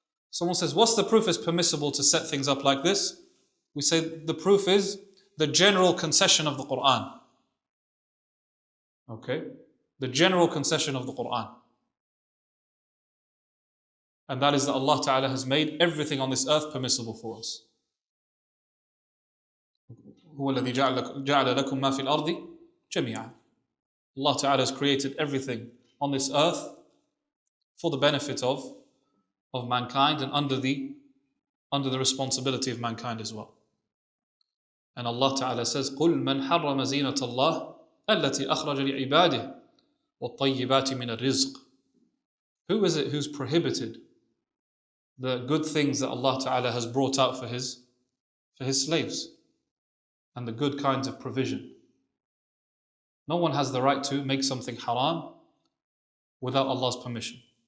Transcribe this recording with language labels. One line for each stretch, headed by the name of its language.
English: Someone says, what's the proof it's permissible to set things up like this? We say the proof is the general concession of the Quran. Okay? The general concession of the Quran. And that is that Allah Ta'ala has made everything on this earth permissible for us.
Arabic: هو الذي جعل لكم ما في الأرض جميعا.
English: Allah Ta'ala has created everything on this earth for the benefit of mankind and under the responsibility of mankind as well. And Allah Ta'ala says,
Arabic: قُلْ مَنْ حَرَّمَ زِينَةَ اللَّهِ الَّتِي أَخْرَجَ لِعِبَادِهِ وَالطَّيِّبَاتِ مِنَ الرِّزْقِ.
English: Who is it who's prohibited the good things that Allah Ta'ala has brought out for His slaves and the good kinds of provision? No one has the right to make something haram without Allah's permission.